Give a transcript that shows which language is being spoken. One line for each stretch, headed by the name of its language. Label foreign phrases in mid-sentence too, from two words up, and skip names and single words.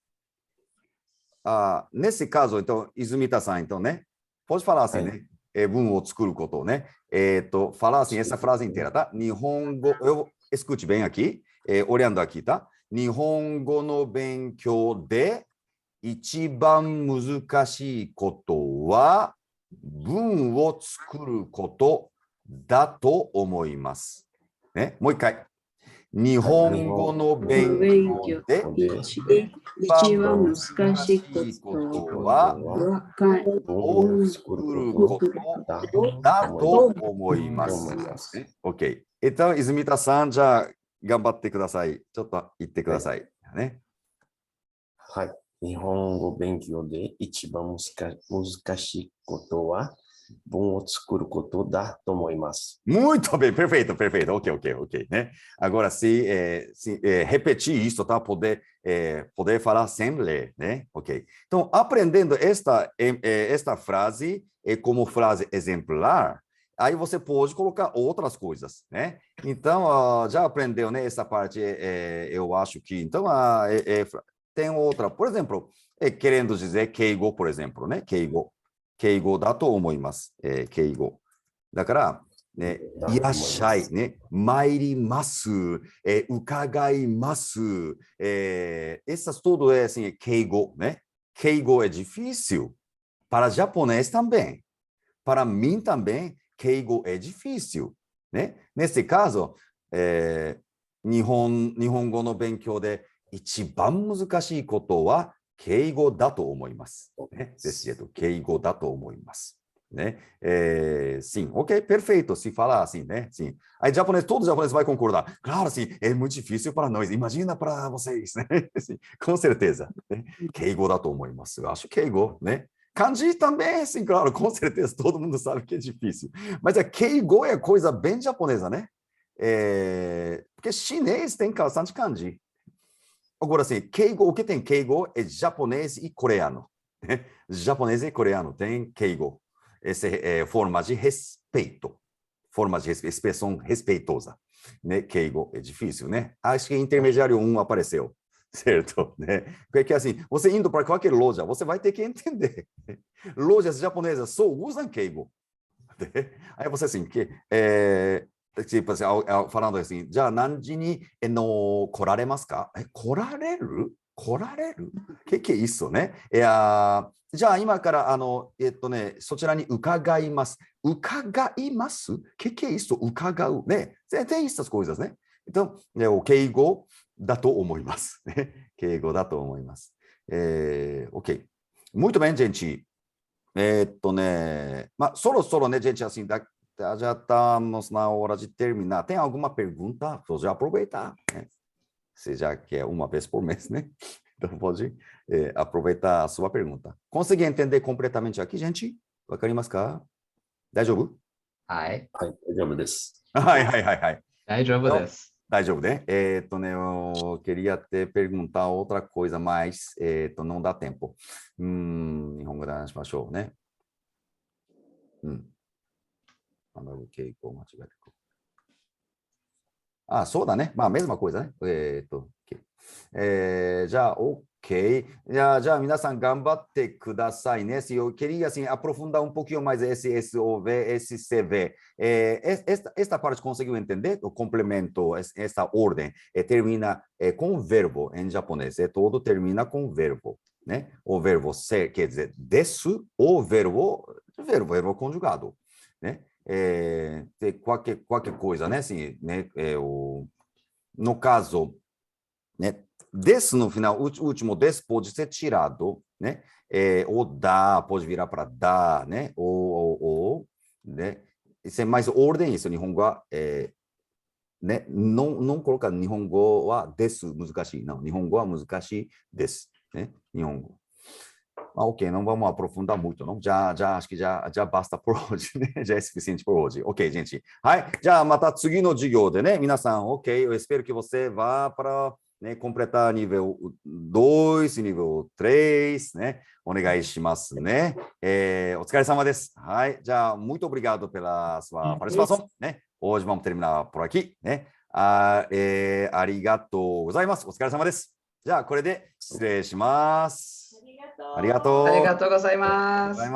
Portuguese: Nesse caso, então, Izumita-san, então, né? Pode falar assim, né?
Japanese: 文を作ることね。
Portuguese: falar assim, essa frase inteira, tá? 日本語、escute bem aqui, olhando aqui, tá?
Japanese: 日本語の勉強で一番難しいことは文を作ることだと思います。ね、もう一回。日本語の勉強で一番難しいことは文を作ることだと思います。OK。
Portuguese: Então, Izumita-san,
Japanese: じゃあ頑張ってください。ちょっと言ってください。ね。はい。日本語勉強で一番難しいことは文を作ることだと思います。
Portuguese: Muito bem, perfeito, perfeito. Ok, né? Agora, se repetir isso, tá? Poder falar sem ler, né? Ok. Então, aprendendo esta frase como frase exemplar, aí você pode colocar outras coisas, né? Então, já aprendeu, né? Essa parte, eu acho que... Então, tem outra. Por exemplo, querendo dizer keigo, por exemplo, né?
Japanese: Keigo. 敬語だと思います。敬語。だから、ね、いらっしゃい、ね、参ります、伺います。
Portuguese: Essas tudo é assim, keigo, né? Keigo é difícil. Para japonês também. Para mim também, keigo é difícil. Né? Nesse caso,
Japanese: 日本語の勉強で一番難しいことは敬語だと思います。
Portuguese: ね、desse jeito,
Japanese: 敬語だと思います。Né?
Portuguese: Sim, ok, perfeito. Se falar assim, né? Sim. Aí japonês, todo japonês vai concordar. Claro, sim, é muito difícil para nós. Imagina para vocês, né? Sim, com certeza. Né?
Japanese: 敬語だと思います.
Portuguese: Eu acho keigo, né? Kanji também, sim, claro, com certeza. Todo mundo sabe que é difícil. Mas a keigo é coisa bem japonesa, né? Porque chinês tem bastante kanji. Agora, assim, keigo, o que tem keigo é japonês e coreano. Japonês e coreano tem keigo. Essa é forma de respeito. Forma de expressão respeitosa. Né? Keigo é difícil, né? Acho que intermediário 1 apareceu. Certo? Né? Porque assim, você indo para qualquer loja, você vai ter que entender. Lojas japonesas só usam keigo. Aí você assim, tipo assim, falando assim, já
Japanese: 何時に来られますか? 来られる? 来られる?
Portuguese: Que é isso, né?
Japanese: じゃあ今からそちらに伺います。伺います?
Portuguese: Que é isso?
Japanese: 伺うね。
Portuguese: tem essas coisas, né? Então, o
Japanese: keigoだと思います。敬語だと思います。OK。
Portuguese: Muito bem, gente. So né, gente, assim, já estamos na hora de terminar. Tem alguma pergunta? Vou já aproveitar, né? Você já quer uma vez por mês, né? Então pode aproveitar a sua pergunta. Consegui entender completamente aqui, gente?
Japanese: 分かりますか? Daijoubu? はい。はい、大丈夫です。はい。大丈夫です。大丈夫ね。
Portuguese: Eu queria até perguntar outra coisa, mas não dá tempo.
Japanese: 日本語で話しましょうね。傾向間違えてくる。そうだね。まあ、
Portuguese: mesma coisa, né?
Japanese: じゃあ、OK。じゃあ、皆さん頑張ってくださいね。
Portuguese: Eu queria, assim, aprofundar um pouquinho mais esse SOV, esse CV. Esta parte conseguiu entender? O complemento, essa ordem, termina com verbo em japonês. Todo termina com verbo, né? O verbo ser, quer dizer, desu, o verbo conjugado, né? Qualquer coisa, né? Assim, né? No caso, né? Desse no final, o último desse pode ser tirado, né? Ou dá, pode virar para dá, né? Ou, né? Isso é mais ordem, isso.
Japanese: 日本語は,
Portuguese: né? Não colocar
Japanese: 日本語はです、難しい. Não, 日本語は難しいです,
Portuguese: né? Nihongo. Ok, não vamos aprofundar muito, não? Já acho que já basta por hoje, né? Já é suficiente por hoje. Ok, gente. Já já
Japanese: また次の授業でね、皆さん、
Portuguese: ok, eu espero que você vá para, né, completar nível 2, nível 3, né?
Japanese: お願いしますね。お疲れ様です。
Portuguese: じゃあ、muito obrigado pela sua participação, né? Hoje vamos terminar por aqui, né?
Japanese: ありがとうございます。お疲れ様です。じゃあ、これで失礼します。ありがとう。ありがとうございます。